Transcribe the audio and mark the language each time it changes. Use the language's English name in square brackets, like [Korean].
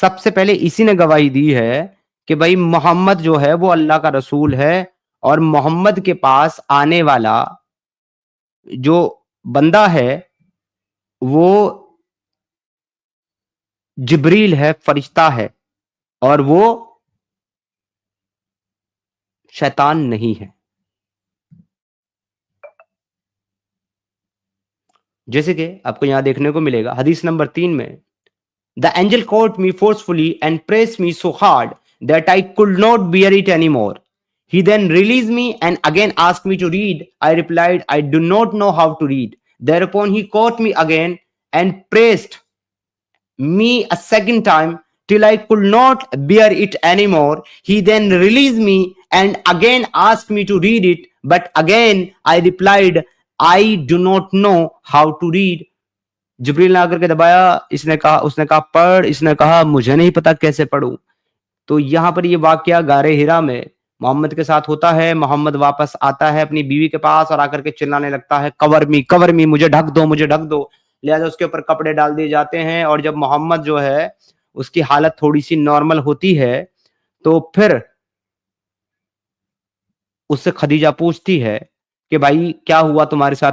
[Hindi] पहले इसी ने गवाही दी है कि भाई मोहम्मद जो है वो अल्लाह का रसूल है, और मोहम्मद के पास आने वाला जो बंदा है वो जिब्रील है, फरिश्ता है, और वो शैतान नहीं है। जैसे कि आपको यहां देखने को मिलेगा हदीस नंबर 3 में, [English] The angel caught me forcefully and pressed me so hard that I could not bear it anymore. He then released me and again asked me to read. I replied, I do not know how to read. Thereupon he caught me again and pressed me a second time till I could not bear it anymore. He then released me and again asked me to read it, but again I replied, I do not know how to read. [Hindi] जिब्रील ने आकर के दबाया, उसने कहा पढ़, इसने कहा मुझे नहीं पता कैसे पढ़ूं। तो यहां पर ये वाकया गारे हिरा में मोहम्मद के साथ होता है। मोहम्मद वापस आता है अपनी बीवी के पास और आकर के चिल्लाने लगता है [English] cover me, [Hindi] मुझे ढक दो, मुझे ढक दो। लिहाजा उसके ऊपर कपड़े डाल दिए जाते हैं। और जब मोहम्मद जो है उसकी हालत थोड़ी सी नॉर्मल होती है तो फिर उससे खदीजा पूछती है कि भाई क्या हुआ तुम्हारे साथ?